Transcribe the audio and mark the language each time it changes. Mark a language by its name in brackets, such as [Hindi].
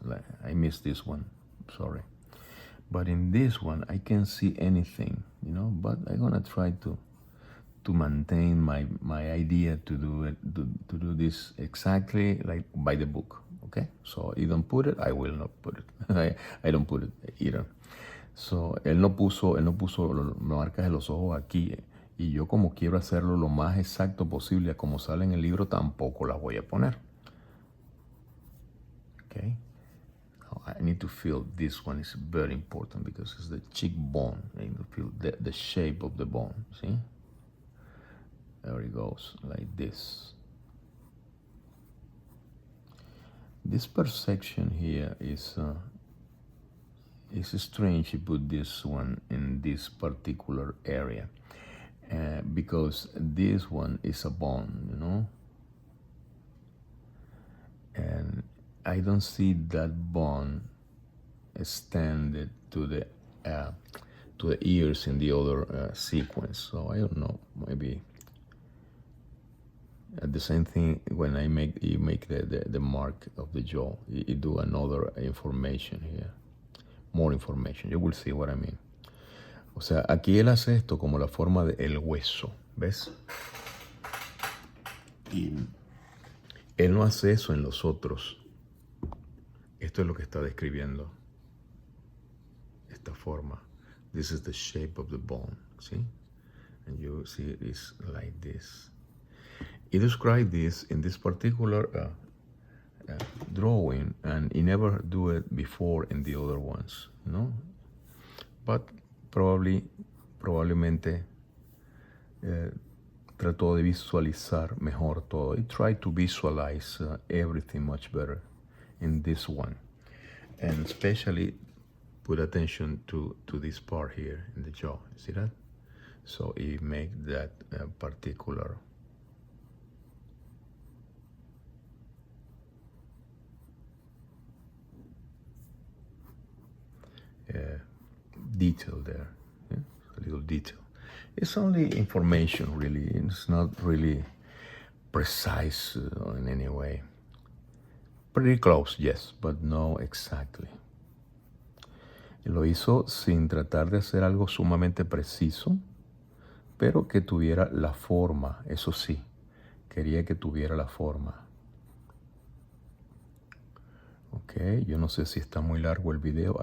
[English] Like, I missed this one, sorry. But in this one, I can't see anything, you know, but I'm gonna try to maintain my idea to do it, to do this exactly like by the book, okay? So you don't put it, I will not put it. I don't put it either. [Spanish] So, él no puso marcas de los ojos aquí, y yo, como quiero hacerlo lo más exacto posible como sale en el libro, tampoco las voy a poner. [English] Okay? Now, I need to feel this one is very important because it's the cheekbone. I need to feel the shape of the bone. See? There it goes, like this. This perception here is it's strange to put this one in this particular area because this one is a bone, you know, and I don't see that bone extended to the to the ears in the other sequence. So I don't know, maybe the same thing when you make the mark of the jaw, you do another information here, more information. You will see what I mean. [Spanish] O sea, aquí él hace esto como la forma del hueso, ¿ves? Y él no hace eso en los otros. Esto es lo que está describiendo. Esta forma. [English] This is the shape of the bone, see? And you see it's like this. He described this in this particular drawing, and he never do it before in the other ones, no? But [Spanish] probablemente trató de visualizar mejor todo. [English] He tried to visualize everything much better in this one, and especially put attention to this part here in the jaw. See that? So he make that particular detail there, yeah? A little detail. It's only information, really. It's not really precise in any way. Pretty close, yes, but no exactly. [Spanish] Y lo hizo sin tratar de hacer algo sumamente preciso, pero que tuviera la forma, eso sí, quería que tuviera la forma. Ok, yo no sé si está muy largo el video.